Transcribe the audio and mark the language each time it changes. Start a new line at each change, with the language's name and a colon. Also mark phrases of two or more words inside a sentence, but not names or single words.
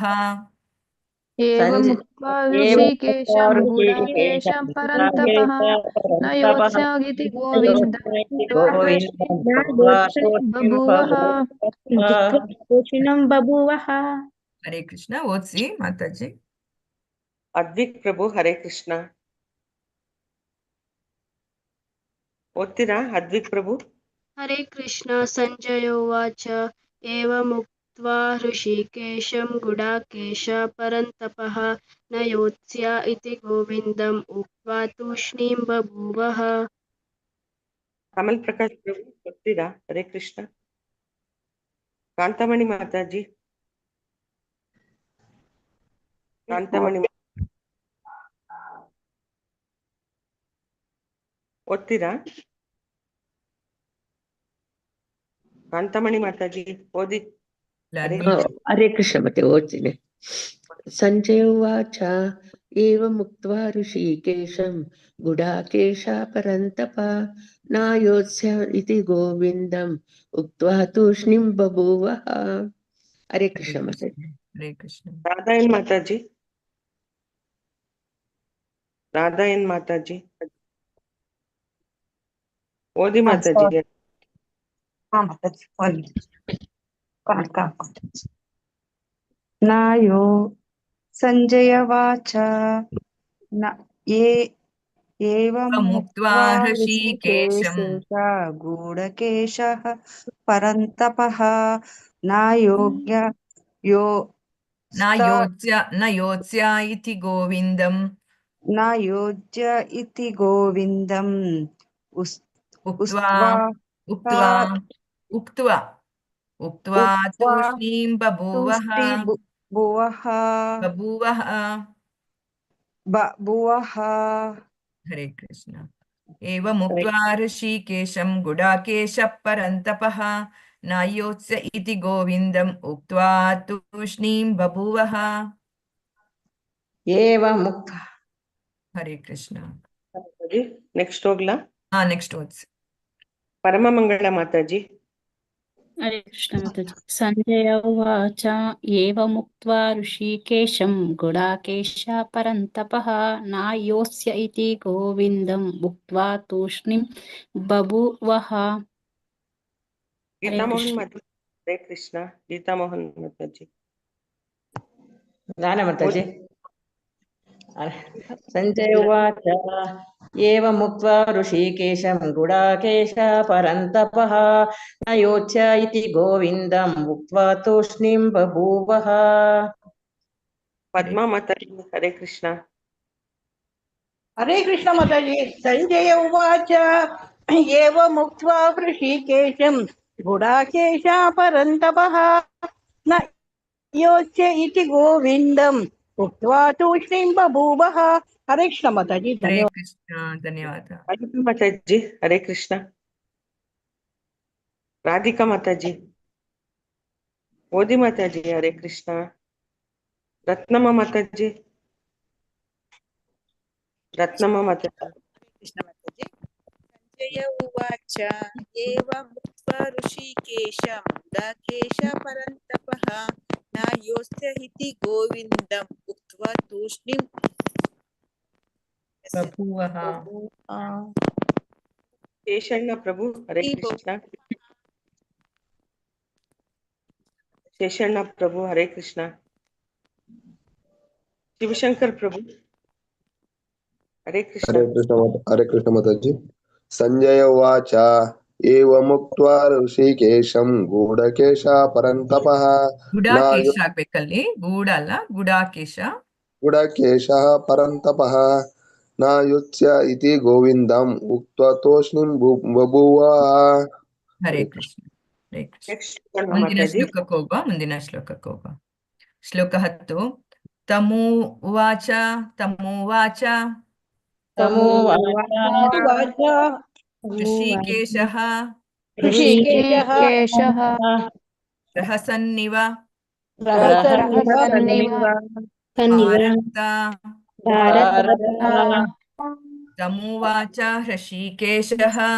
Sanskrit: ಏವಮುಕ್ತ್ವಾ ಋಷಿಕೇಶಂ ಗುಡಾಕೇಶಃ ಪರಂತಪಃ ನಾಯೋತ್ಸ್ಯ ಇತಿ ಗೋವಿಂದಂ ಉಕ್ತ್ವಾ ತೂಷ್ಣೀಂ ಬಭೂವಃ.
Kannada: ಹರೇ ಕೃಷ್ಣ. ಓದ್ಸಿ ಮಾತಾಜಿ. ಅದ್ವಿಕ್ ಪ್ರಭು ಹರೇ ಕೃಷ್ಣ. ಓದ್ತೀರಾ ಅದ್ವಿಕ್ ಪ್ರಭು?
Sanskrit: ಹರೇ ಕೃಷ್ಣ. ಸಂಜಯ ಉವಾಚ ಏವಮುಕ್ತ್ವಾ ಹೃಷೀಕೇಶಂ ಗುಡಾಕೇಶಃ ಪರಂತಪಃ ನ ಯೋತ್ಸ್ಯ ಇತಿ ಗೋವಿಂದಂ ಉಕ್ತ್ವಾ ತೂಷ್ಣೀಂ ಬಭೂವಃ.
Kannada: ಕಮಲ್ ಪ್ರಕಾಶ್ ಪ್ರಭು ಓದ್ತೀರಾ? ಹರೇ ಕೃಷ್ಣ. ಕಾಂತಮಣಿ ಮಾತಾಜಿ, ಕಾಂತಮಣಿ ಓದ್ತೀರಾ? ಕಾಂತಮಣಿ ಮಾತಾಜಿ ಓದಿ.
Sanskrit: ಹರೇ ಕೃಷ್ಣ.
Kannada: ಮತ್ತೆ ಓದ್ತೀನಿ.
Sanskrit: ಸಂಜಯ ಉವಾಚ ಏವಮುಕ್ತ್ವಾ ಋಷಿಕೇಶಂ ಗುಡಾಕೇಶಃ ಪರಂತಪಃ ನಾಯೋತ್ಸ್ಯ ಇತಿ ಗೋವಿಂದಂ ಉಕ್ತ್ವಾ ತೂಷ್ಣೀಂ ಬಭೂವಃ.
Kannada: ಹರೇ ಕೃಷ್ಣ. ಮತ್ತೆ ಹರೇ ಕೃಷ್ಣ. ರಾಧಾಯನ್ ಮಾತಾಜಿ, ರಾಧಾಯನ್ ಮಾತಾಜಿ ಓದಿ ಮಾತಾಜಿ.
Sanskrit: ನಾಯೋ ಸಂಜಯ ವಾಚ ಏವಮುಕ್ತ್ವಾ ಹೃಷೀಕೇಶಂ ಗೂಢಕೇಶಃ ಪರಂತಪಃ ನಾಯೋತ್ಸ್ಯ ಇತಿ ಗೋವಿಂದಂ ನಾಯೋಜ್ಯ ಇತಿ ಗೋವಿಂದಂ ಉಕ್ತ್ವಾ ತೂಷ್ಣೀಂ ಬಭೂವಃ.
Kannada: ಹರೇ ಕೃಷ್ಣ.
Sanskrit: ಏವಮುಕ್ತ್ವಾ ಹೃಷೀಕೇಶಂ ಗುಡಾಕೇಶಃ ಪರಂತಪಃ ನಾಯೋತ್ಸ್ಯ ಇತಿ ಗೋವಿಂದಂ ಉಕ್ತ್ವಾ ತೂಷ್ಣೀಂ ಬಭೂವಃ. ಏವಮುಕ್ತ.
Kannada: ಹರೇ ಕೃಷ್ಣ. ನೆಕ್ಸ್ಟ್ ಹೋಗ್ಲಾ? ನೆಕ್ಸ್ಟ್ ಓದ್ಸಿ. ಪರಮಮಂಗಳ ಮಾತಾಜಿ.
Sanskrit: ಹರೇ ಕೃಷ್ಣ ಮಾತಾಜಿ. ಸಂಜಯ ಉವಾಚ ಏವಮುಕ್ತ್ವಾ ಋಷಿಕೇಶಂ ಗುಡಾಕೇಶ ಪರಂತಪಃ ನಾಯೋಸ್ಯ ಇತಿ ಗೋವಿಂದಂ ಉಕ್ತ್ವಾ ತೂಷ್ಣೀಂ ಬಭೂವಃ.
Kannada: ಹರೇ ಗೀತಾಮೋಹನ್ ಕೃಷ್ಣ. ಮಾತಾಜಿ. ಹರೇ ಕೃಷ್ಣ. ಗೀತಾಮೋಹನ್ ಮಾತಾಜಿ. ನಾನೇ ಮಾತಾಜಿ.
Sanskrit: ಸಂಜಯ ಉವಾಚ ಏವಮುಕ್ತ್ವಾ ಋಷಿಕೇಶಂ ಗುಡಾಕೇಶ ಪರಂತಪಃ ನ ಯೋಚ್ಯ ಇತಿ ಗೋವಿಂದಂ ಉಕ್ತ್ವಾ ತೂಷ್ಣೀಂ ಬಭೂವಃ.
Kannada: ಪದ್ಮಾ ಮಾತಾಜಿ. ಹರೇ ಕೃಷ್ಣ.
Sanskrit: ಹರೇ ಕೃಷ್ಣ ಮಾತಾಜಿ. ಸಂಜಯ ಉವಾಚ ಏವಮುಕ್ತ್ವಾ ಋಷಿಕೇಶಂ ಗುಡಾಕೇಶ ಪರಂತಪಃ ನ ಯೋಚ್ಯ ಇತಿ ಗೋವಿಂದಂ ಉಕ್ತ್ವಾ ತೂಷ್ಣೀಂ ಬಭೂವಃ.
Kannada: ಹರೇ ಕೃಷ್ಣ ಮಾತಾಜಿ. ಹರೇ ಧನ್ಯವಾದ. ಕೃಷ್ಣ. ಧನ್ಯವಾದ. ರಾಧಿಕಾ ಮಾತಾಜಿ. ಹರೇ ಕೃಷ್ಣ. ರಾಧಿಕಾ ಮಾತಾಜಿ. ಮೋದಿ ಮಾತಾಜಿ. ಹರೇ ಕೃಷ್ಣ. ರತ್ನಮ್ಮ ಮಾತಾಜಿ. ರತ್ನಮ್ಮ ಮಾತಾಜಿ.
Sanskrit: ಕೃಷ್ಣ ಮಾತಾಜಿ. ಸಂಜಯ ಉವಾಚ ಏವಮುಕ್ತ್ವಾ ಋಷಿಕೇಶಂ ಗುಡಾಕೇಶ ಪರಂತಪಃ ನ ಯೋಸ್ಯ ಇತಿ ಗೋವಿಂದಂ ಉಕ್ತ್ವಾ ತೂಷ್ಣೀಂ ಬಭೂವಃ.
Kannada: ಶೇಷಣ್ಣ ಪ್ರಭು. ಹರೇ ಕೃಷ್ಣ. ಶೇಷಣ್ಣ ಪ್ರಭು. ಹರೇ ಕೃಷ್ಣ. ಶಿವಶಂಕರ್ ಪ್ರಭು. ಹರೇ ಕೃಷ್ಣ. ಹರೇ ಕೃಷ್ಣ ಮಾತಾಜಿ.
Sanskrit: ಸಂಜಯ ಉವಾಚ ಏವಮುಕ್ತ್ವಾ ಋಷಿಕೇಶಂ ಗೂಢಕೇಶ ಪರಂತಪಃ
Kannada: ಗುಡಾಕೇಶ ಆಗ್ಬೇಕಲ್ಲಿ, ಗೂಢ ಅಲ್ಲ, ಗುಡಾಕೇಶ.
Sanskrit: ಗುಡಕೇಶ ಪರಂತಪಃ ನ ಯುಚ್ಯ ಇತಿ ಗೋವಿಂದಂ ಉಕ್ತ್ವಾ ತೂಷ್ಣೀಂ ಬಭೂವಃ.
Kannada: ಹರೇ ಕೃಷ್ಣ. ಹರೇ ಕೃಷ್ಣ. ಮುಂದಿನ ಶ್ಲೋಕಕ್ಕೆ ಹೋಗುವ. ಶ್ಲೋಕ 10.
Sanskrit: ತಮುವಾಚ. ಋಷಿಕೇಶಃ ಪ್ರಹಸನ್ನಿವ ತಮುವಾಚ ಋಷಿಕೇಶಃ